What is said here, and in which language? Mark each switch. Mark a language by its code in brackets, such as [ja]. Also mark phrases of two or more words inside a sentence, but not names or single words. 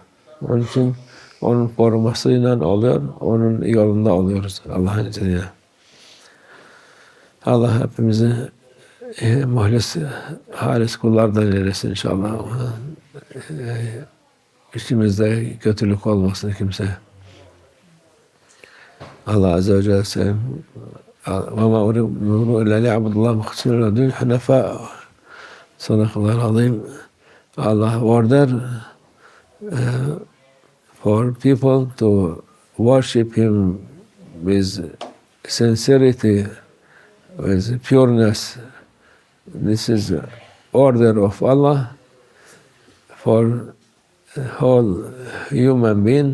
[tr] Onun için onun korumasıyla oluyor, onun yolunda oluyoruz Allah'ın izniyle. Allah hepimizi muhlis, halis kullardan eylesin inşallah. İçimizde kötülük olmasın kimse. Allah [ar] عز وجل [tr] söylüyor. [ar] وَمَا أُمِرُوا إِلَّا لِيَعْبُدُوا اللّٰهَ مُخْلِصِينَ لَهُ الدِّينَ حُنَفَاءَ. صدق الله العظيم. [en] Allah order for people to worship Him with sincerity, with pureness. This is order of Allah for whole human being.